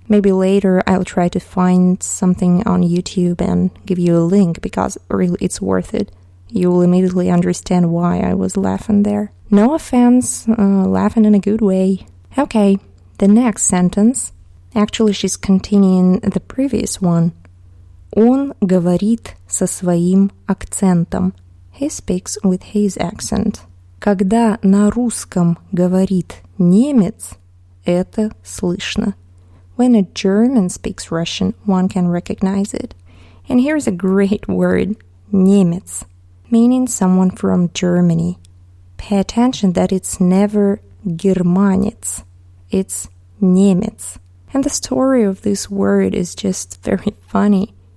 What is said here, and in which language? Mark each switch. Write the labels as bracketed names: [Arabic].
[English] Maybe later I'll try to find something on YouTube and give you a link, because really it's worth it. You will immediately understand why I was laughing there. No offense, laughing in a good way. Okay, the next sentence. Actually, she's continuing the previous one. [Russian] Он говорит со своим акцентом. [English] He speaks with his accent. [Russian] Когда на русском говорит немец, это слышно. [English] When a German speaks Russian, one can recognize it. And here's a great word, немец, meaning someone from Germany. Pay attention that it's never Германец, it's немец. And the story of this word is just very funny.